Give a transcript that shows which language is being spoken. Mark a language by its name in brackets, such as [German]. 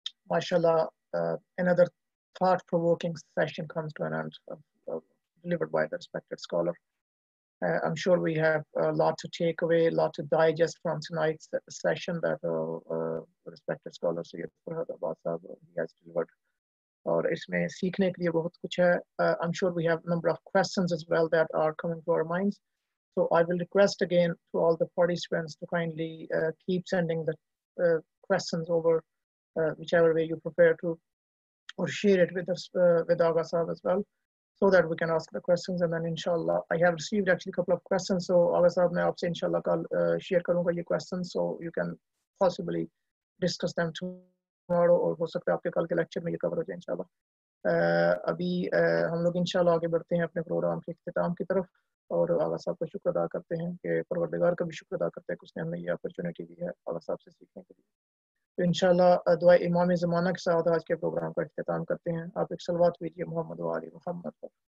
[English] MashaAllah, another thought-provoking session comes to an end, delivered by the respected scholar. I'm sure we have a lot to take away, a lot to digest from tonight's session that respected scholar Sayyid Farhad Abbas Sahab he has delivered. [Urdu] اور اس میں سیکھنے کے لیے بہت کچھ ہے. [English] I'm sure we have a number of questions as well that are coming to our minds. So I will request again to all the participants to kindly keep sending the questions over whichever way you prefer to, or share it with us, with Agha Sahab as well, so that we can ask the questions. And then inshallah, I have received actually a couple of questions. So Agha Sahab, [Urdu] main aapse inshallah kal share karunga ye questions, [English] so you can possibly discuss them tomorrow, [Urdu] اور ہو سکتا ہے آپ کے کل کے lecture میں یہ کور ہو جائے انشاءاللہ. ابھی ہم لوگ انشاءاللہ آگے بڑھتے ہیں اپنے پروگرام کے اختتام کی طرف، اور آغا صاحب کا شکر ادا کرتے ہیں کہ پروردگار کا بھی شکر ادا کرتے ہیں کہ اس نے ہمیں یہ اپرچونٹی دی ہے آغا صاحب سے سیکھنے کے لیے. تو انشاءاللہ دعا امام زمانہ کے ساتھ آج کے پروگرام کا اختتام کرتے ہیں. آپ ایک صلوات بھیجیے محمد و آل محمد پر.